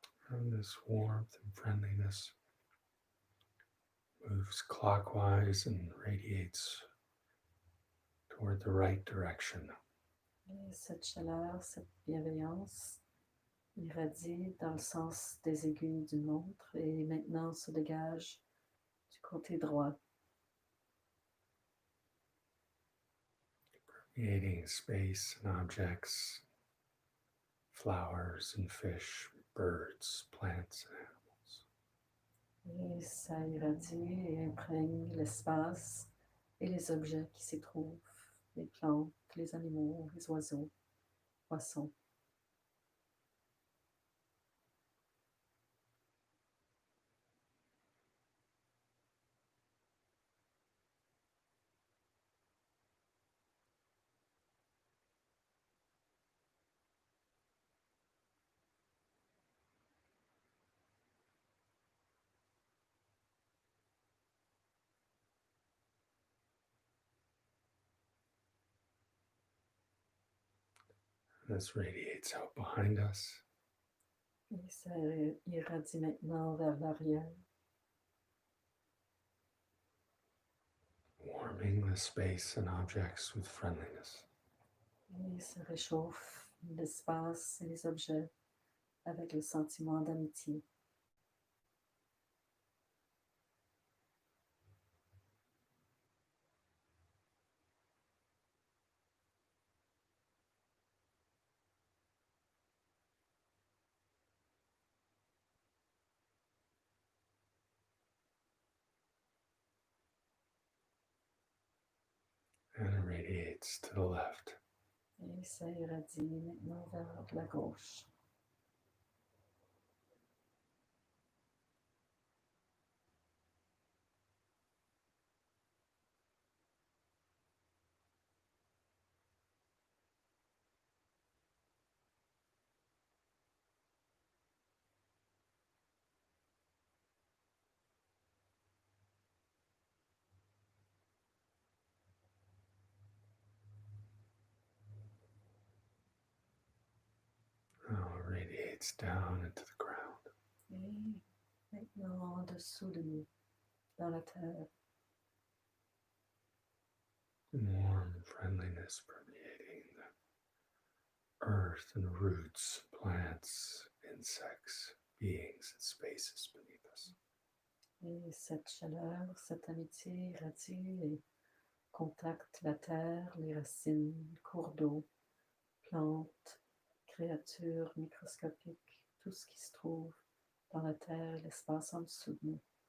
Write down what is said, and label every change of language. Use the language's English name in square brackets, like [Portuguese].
[English] And this warmth and friendliness moves clockwise and radiates toward the right direction. [French] Et cette chaleur, cette bienveillance irradie dans le sens des aiguilles d'une montre et maintenant se dégage du côté droit. [English] Creating space and objects, flowers and fish, birds, plants and animals. [French] Et ça irradie et imprègne l'espace et les objets qui s'y trouvent, les plantes, les animaux, les oiseaux, poissons. [English] This radiates out behind us. [French] Et ça irradie maintenant vers l'arrière. [English] Warming the space and objects with friendliness. [French] Et ça réchauffe l'espace et les objets avec le sentiment d'amitié. [English] And it radiates to the left. [French] Et ça irradie maintenant vers la gauche. [English] radiates down into the ground. [French] Et maintenant, en dessous de nous, dans la terre, [English] Warm friendliness permeating the earth and roots, plants, insects, beings, and spaces beneath us. [French] et cette chaleur, cette amitié irradie et contacte la terre, les racines, cours d'eau, plantes, créatures microscopiques, tout ce qui se trouve dans la terre et l'espace en dessous de nous.